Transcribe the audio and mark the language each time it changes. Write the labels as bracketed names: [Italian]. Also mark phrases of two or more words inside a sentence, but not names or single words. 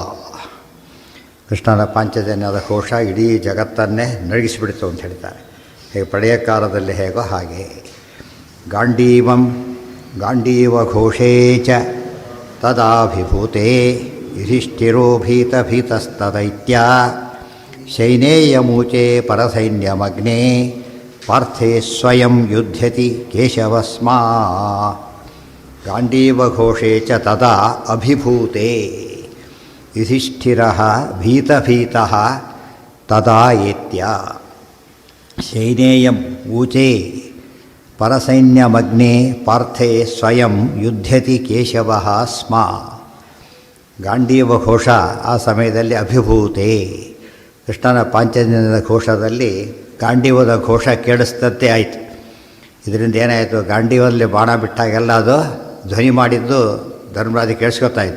[Kannada] ಕೃಷ್ಣನ ಪಾಂಚಜನ್ಯದ ಕೋಶ ಇಡೀ ಜಗತ್ತನ್ನೇ ನಡಗಿಸಿಬಿಡ್ತು ಅಂತ ಹೇಳ್ತಾರೆ. ಹೇಗೆ ಪ್ರಳಯ ಕಾಲದಲ್ಲಿ ಹೇಗೋ ಹಾಗೆ. [Sanskrit] ಗಾಂಡೀವಂ ಗಾಂಡೀವಘೋಷೇ ಚ ತದಾಭಿಭೂತೆ ಯುಧಿಷ್ಠಿರೋ ಭೀತಭೀತಸ್ತದೈತ್ಯ ಶೈನೇಯಮೂಚೆ ಪರಸೈನ್ಯಮಗ್ನೇ ಪಾರ್ಥೇ ಸ್ವಯಂ ಯುಧ್ಯತಿ ಕೇಶವಸ್ಮಾ. ಗಾಂಡೀವಘೋಷೇ ಚ ತದಾ ಅಭಿಭೂತೆ ಯುಧಿಷ್ಠಿರಃ ಭೀತಭೀತಃ ತದಾ ಏತ್ಯ ಶೈನೇಯಂ ಊಚೆ ಪರಸೈನ್ಯಮಗ್ನೇ ಪಾರ್ಥೇ ಸ್ವಯಂ ಯುಧ್ಯತಿ ಕೇಶವಃ ಸ್ಮ. [Kannada] ಗಾಂಡೀವ ಘೋಷ ಆ ಸಮಯದಲ್ಲಿ ಅಭಿಭೂತೆ. ಕೃಷ್ಣನ ಪಾಂಚಜನ್ಯದ ಘೋಷದಲ್ಲಿ ಗಾಂಡೀವದ ಘೋಷ ಕೇಳಿಸ್ತಂತೆ ಆಯಿತು. ಇದರಿಂದ ಏನಾಯಿತು? ಗಾಂಡೀವದಲ್ಲಿ ಬಾಣ ಬಿಟ್ಟಾಗೆಲ್ಲ ಅದು ಧ್ವನಿ ಮಾಡಿದ್ದು ಧರ್ಮರಾಜ ಕೇಳಿಸ್ಕೊತಾ ಇದ್ದ.